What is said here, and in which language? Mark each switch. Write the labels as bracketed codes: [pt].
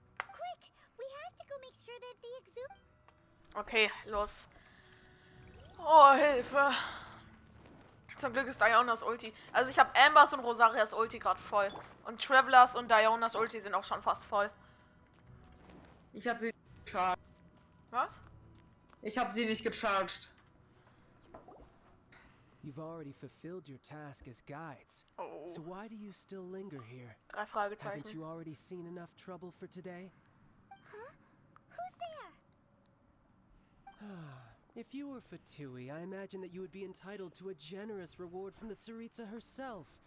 [en] Quick, we have to go make sure that the Exuvia... [de] Okay, los. Oh, Hilfe. Zum Glück ist Dionas Ulti. Also ich habe Ambers und Rosarias Ulti gerade voll. Und Travelers und Dionas Ulti sind auch schon fast voll. Ich habe sie gecharged. Was? Ich habe sie nicht gecharged. [en] You've already fulfilled your task as guides. Oh. So why do you still linger here? 3 Haven't [de] Fragezeichen. [en] you already seen enough trouble for today? Huh? Who's there? If you were Fatui, I imagine that you would be entitled to a generous reward from the Tsaritsa herself.